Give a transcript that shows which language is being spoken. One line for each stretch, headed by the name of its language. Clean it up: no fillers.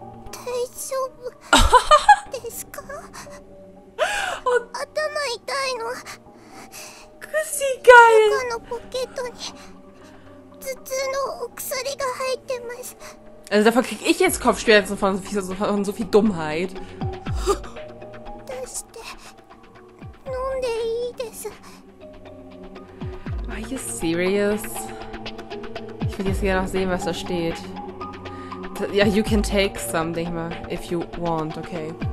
Japanese: 大丈夫ですか？頭痛いの。
German: Kussi geil.
Japanese: 他のポケットに頭痛のお薬が入ってます。
German: Also davon krieg ich jetzt Kopfschmerzen von so viel Dummheit.
Japanese: 出して飲んでいいです。
English: Are you serious?
German: Ich will jetzt gerne noch sehen, was da steht. Ja,
English: you can take something mal, if you want, okay.